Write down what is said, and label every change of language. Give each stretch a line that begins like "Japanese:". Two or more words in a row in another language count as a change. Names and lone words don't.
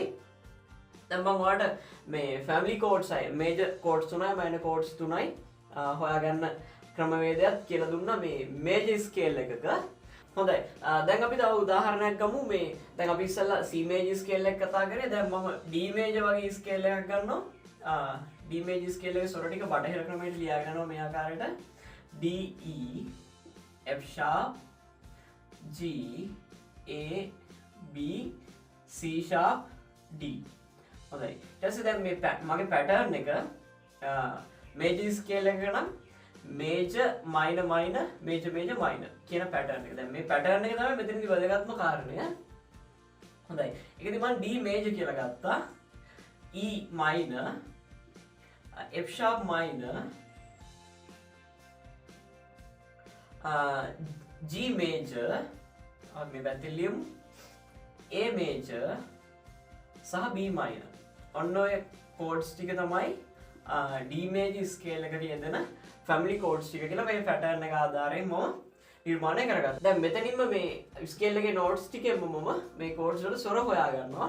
Sinhala: දැන් මම ඔයාලට මේ
English: family chords
Sinhala: අය
English: major chords
Sinhala: තුනයි
English: minor chords
Sinhala: තුනයි හොයාගන්න ක්‍රමවේදයක් කියලා දුන්නා මේ
English: major scale
Sinhala: එකක. හොඳයි. දැන් අපි තව උදාහරණයක් ගමු. මේ දැන් අපි ඉස්සෙල්ලා
English: C major scale
Sinhala: එක කතා කරේ. දැන් මම
English: D major
Sinhala: වගේ ස්කේල් එකක් ගන්නවා.
English: D major scale
Sinhala: එකේ ස්වර ටික බටහිර ක්‍රමයට ලියා ගන්නවා මේ ආකාරයට.
English: D E F sharp G A B C sharp D.
Sinhala: හොඳයි. ඊට පස්සේ දැන් මේ මගේ පැටර්න් එක
English: major scale
Sinhala: එක නම්
English: major minor minor major major minor
Sinhala: කියන පැටර්න් එක. දැන් මේ පැටර්න් එක තමයි මෙතනදී වැදගත්ම කාරණය. හොඳයි. ඒකදී මම
English: D major
Sinhala: කියලා ගත්තා.
English: E minor F sharp minor G major
Sinhala: මේ පැත්තේ ලියමු
English: A major සහ B minor.
Sinhala: ඔන්න ඔය කෝඩ්ස් ටික තමයි
English: D major scale
Sinhala: එකට යෙදෙන
English: family chords
Sinhala: ටික කියලා මේ පැටර්න් එක ආධාරයෙන් මම නිර්මාණය කරගත්තා. දැන් මෙතනින්ම මේ ස්කේල් එකේ නෝට්ස් ටිකෙන්ම මම මේ කෝඩ්ස් වල ස්වර හොයා ගන්නවා.